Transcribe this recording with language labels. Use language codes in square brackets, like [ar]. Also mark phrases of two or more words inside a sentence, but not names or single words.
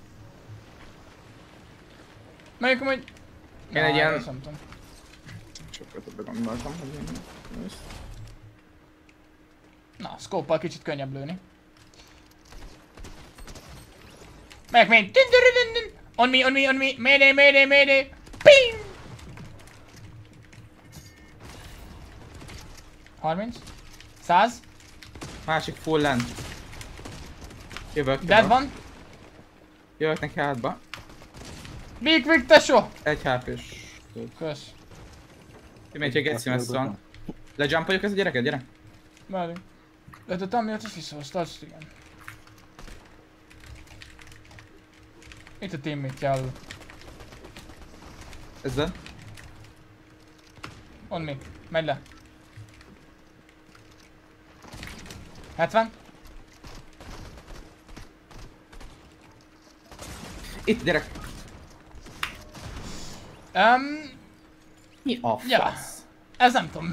[hu] Mondjuk, hogy... Én egy ilyen... Nem tudom. Sokkal többet gondoltam, hogy én... Na, scope-pal kicsit könnyebb lőni. Megyek még! [en] On me, on me, on me! Mayday, mayday, mayday! Ping! 30. 100. [hu] Másik full lent. Jövök. Dead van. Jövök neki hátba. Big Vic, tesó! Egy HP-s. Kösz. Kimegy, hogy geci messze van. Lejumpoljuk ezt a gyereket, gyere! Várj. Ötötem miatt azt visszahozta, azt igen. Itt a teammate jel. Ezzel? [en] On me. [hu] Megy le. 70. Itt, gyerek! Mi a fasz? Ja. Ez nem tudom.